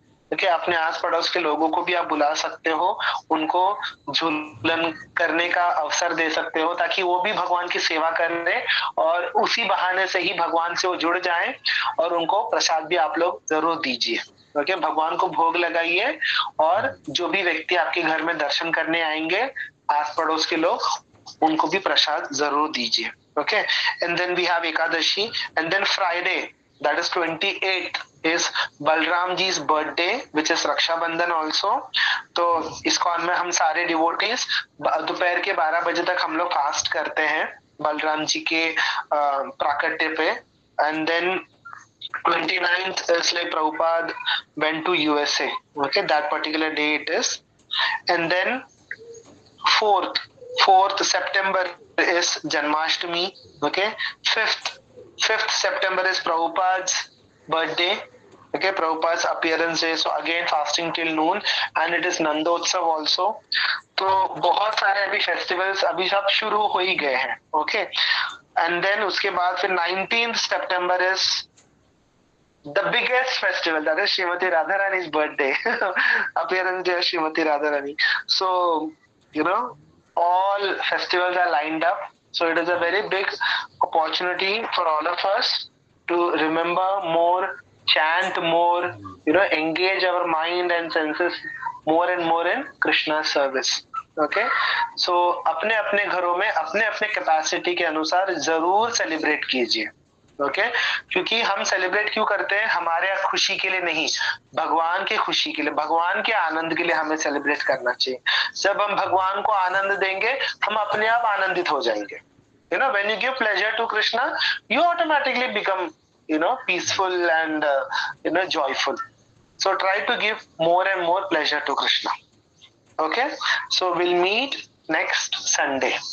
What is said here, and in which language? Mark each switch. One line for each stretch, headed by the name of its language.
Hindi: देखिए, अपने आस पड़ोस के लोगों को भी आप बुला सकते हो, उनको झूलन करने का अवसर दे सकते हो, ताकि वो भी भगवान की सेवा करें और उसी बहाने से ही भगवान से वो जुड़ जाएं, और उनको प्रसाद भी आप लोग जरूर दीजिए। ओके, भगवान को भोग लगाइए, और जो भी व्यक्ति आपके घर में दर्शन करने आएंगे, आस पड़ोस के लोग, उनको भी प्रसाद जरूर दीजिए।
English: Okay, and then we have Ekadashi, and then Friday, that is 28th is Balram ji's birthday, which is Raksha Bandhan also।
Hindi: तो इस्कॉन में हम सारे डिवोटीज दोपहर के 12 बजे तक हम लोग फास्ट करते हैं बलराम जी के प्राकट्य पे।
English: And then 29th is like Prabhupada went to USA, okay, that particular day it is। and then 4th September is Janmashtami, okay। 5th September is Prabhupada's birthday, okay, Prabhupada's appearance day, so again fasting till noon, and it is Nandotsav also।
Hindi: तो बहुत सारे अभी festivals अभी सब शुरू हो ही गए हैं, ओके।
English: and then
Hindi: उसके बाद फिर
English: 19th September is the biggest festival, that is Srimati Radharani's birthday, appearance day of Srimati Radharani। So, you know, all festivals are lined up, so it is a very big opportunity for all of us to remember more, chant more, you know, engage our mind and senses more and more in Krishna's service।
Hindi: Okay, सो अपने अपने घरों में अपने अपने capacity के अनुसार जरूर celebrate कीजिए। ओके, क्योंकि हम सेलिब्रेट क्यों करते हैं? हमारे खुशी के लिए नहीं, भगवान की खुशी के लिए, भगवान के आनंद के लिए हमें सेलिब्रेट करना चाहिए। जब हम भगवान को आनंद देंगे, हम अपने आप आनंदित हो जाएंगे।
English: You know, when you give pleasure to Krishna, you automatically become, you know, peaceful and joyful। So try to give more and more pleasure to Krishna। Okay, so we'll meet next Sunday।